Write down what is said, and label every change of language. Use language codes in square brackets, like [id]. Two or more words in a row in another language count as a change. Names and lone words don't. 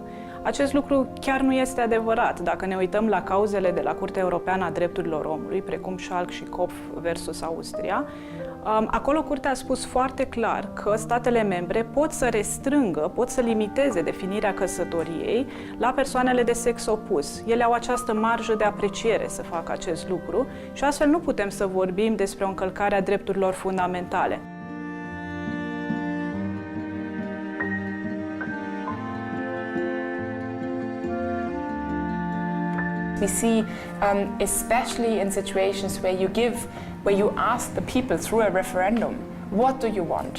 [ro] Acest lucru chiar nu este adevărat. Dacă ne uităm la cauzele de la Curtea Europeană a Drepturilor Omului, precum Schalk și Kopf versus Austria, acolo Curtea a spus foarte clar că statele membre pot să restrângă, pot să limiteze definirea căsătoriei la persoanele de sex opus. Ele au această marjă de apreciere să facă acest lucru și astfel nu putem să vorbim despre o încălcare a drepturilor fundamentale. [en] We see, especially in situations where you ask the people through a referendum, what do you want?